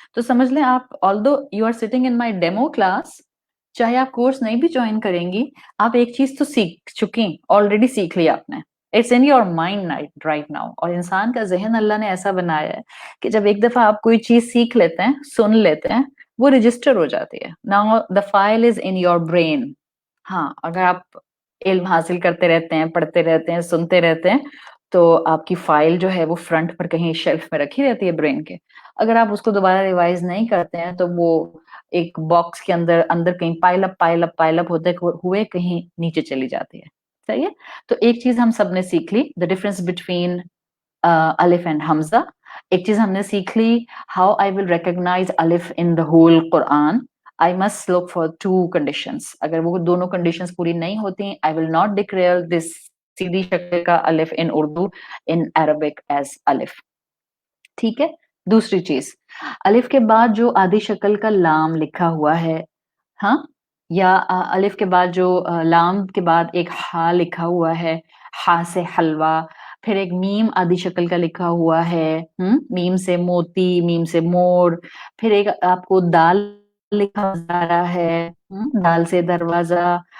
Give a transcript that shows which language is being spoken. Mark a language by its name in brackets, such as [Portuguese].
[Urdu] تو سمجھ لیں آپ [English] although you are sitting in my demo class, [Urdu] چاہے آپ کورس نہیں بھی جوائن کریں گی آپ ایک چیز تو سیکھ چکی, آلریڈی سیکھ لی آپ نے. [English] It's in your mind right now. [Urdu] اور انسان کا ذہن اللہ نے ایسا بنایا ہے کہ جب ایک دفعہ آپ کوئی چیز سیکھ لیتے ہیں, سن لیتے ہیں, وہ رجسٹر ہو جاتی ہے. [English] Now the file is in your brain. [Urdu] ہاں اگر آپ علم حاصل کرتے رہتے ہیں, پڑھتے رہتے ہیں, سنتے رہتے ہیں تو آپ کی فائل جو ہے وہ فرنٹ پر کہیں شیلف میں رکھی رہتی ہے برین کے. اگر آپ اس کو دوبارہ ریوائز نہیں کرتے ہیں تو وہ ایک باکس کے اندر کہیں پائل اپ ہوتے ہوئے کہیں نیچے چلی جاتی ہے. صحیح ہے. تو ایک چیز ہم سب نے سیکھ لی, [English] The difference between الف and حمزہ. [Urdu] ایک چیز ہم نے سیکھ لی, [English] How I will recognise الف in the whole Quran. I must look for 2 conditions. [Urdu] اگر وہ دونوں conditions پوری نہیں ہوتی [English] I will not declare this [Urdu] سیدھی شکل کا الف in Urdu [English] in Arabic as [Urdu] الف. ٹھیک ہے. دوسری چیز, الف کے بعد جو آدھی شکل کا لام لکھا ہوا ہے, ہاں, یا الف کے بعد جو لام کے بعد ایک ہا لکھا ہوا ہے, ہا سے حلوہ, پھر ایک میم آدھی شکل کا لکھا ہوا ہے, میم سے موتی, میم سے مور, پھر ایک آپ کو دال لکھا جا رہا ہے, دال سے دروازہ.